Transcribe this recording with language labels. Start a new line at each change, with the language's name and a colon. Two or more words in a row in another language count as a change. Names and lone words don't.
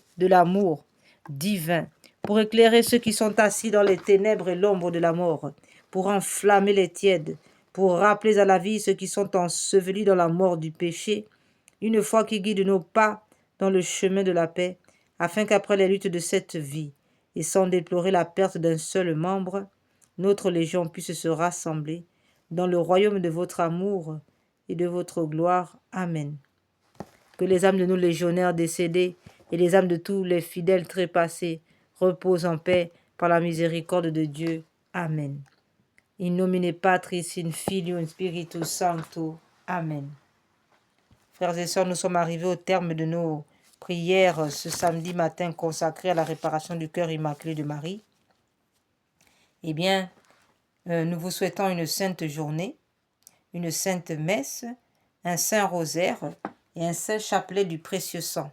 French: de l'amour divin, pour éclairer ceux qui sont assis dans les ténèbres et l'ombre de la mort, pour enflammer les tièdes, pour rappeler à la vie ceux qui sont ensevelis dans la mort du péché, une foi qui guide nos pas dans le chemin de la paix, afin qu'après les luttes de cette vie, et sans déplorer la perte d'un seul membre, notre légion puisse se rassembler dans le royaume de votre amour et de votre gloire. Amen. Que les âmes de nos légionnaires décédés et les âmes de tous les fidèles trépassés reposent en paix par la miséricorde de Dieu. Amen.
Latin: In nomine Patris, in Filio, in Spiritus Sancto. Amen.
French: Frères et sœurs, nous sommes arrivés au terme de nos prières ce samedi matin consacré à la réparation du cœur immaculé de Marie. Eh bien, nous vous souhaitons une sainte journée, une sainte messe, un saint rosaire et un saint chapelet du précieux sang.